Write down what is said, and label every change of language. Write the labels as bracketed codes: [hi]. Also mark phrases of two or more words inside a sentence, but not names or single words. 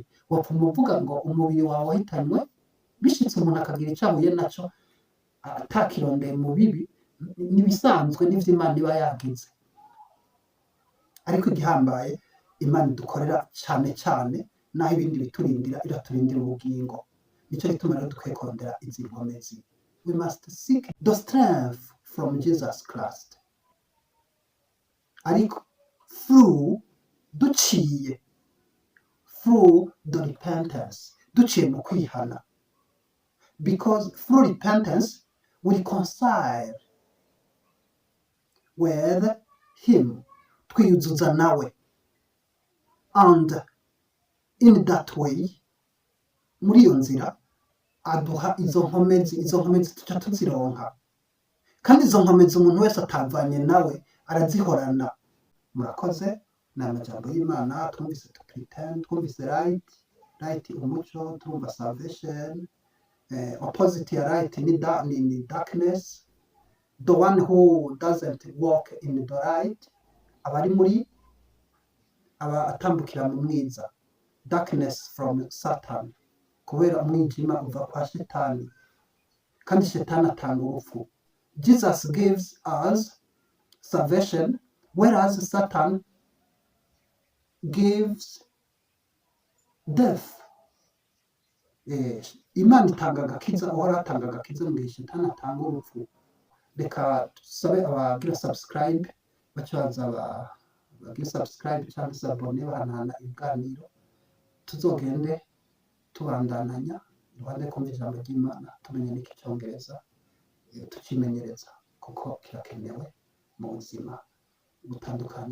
[rn] Wapfuma uvuga ngo umubiri wawe wahitanywe, bishitse umuntu akagira ico ahuye naco atakirondeye mu bibi, nibisanzwe n'ivyo Imana iba yagize. Ariko igihambaye Imana idukorera cane cane, naho ibindi biturindira, iraturindira ubugingo. Nico gituma rero dukwiye kurondera izi nkomezi. [en] We must seek the strength from Jesus Christ. [rn] Ariko duciye [en] through the repentance, [rn] duciye mu kwihana. [en] Because through repentance we reconcile with him, [rn] twiyuzuza nawe. [en] And in that way, [rn] muri iyo nzira aduha izo nkomezi tuca tuzironka. Kandi izo nkomezi umuntu wese atavanye nawe arazihorana. Murakoze. Ni amajambo y'Imana. Twumvise [en] to pretend, [rn] twumvise right umuco, twumva salvation. Opposite ya right ni darkness. [en] The one who doesn't walk in the light [rn] abari muri atambukira mu mwiza. [en] Darkness from Satan, [rn] kubera umwijima uva kwa Shetani, kandi Shetani atanga urupfu. [en] Jesus gives us salvation whereas Satan gives death. [rn] Imana itanga agakiza, uhora atanga agakiza mu gihe Shetani atanga urupfu. Reka tusabe abagira subscribe bacaza bagira subscribe cyangwa se abone bahanahana ibiganiro, tuzogende tubandananya iruhande yo kumva ijambo ry'Imana tumenya n'iki cyongereza tukimenyereza kuko kirakenewe mu buzima butandukanye.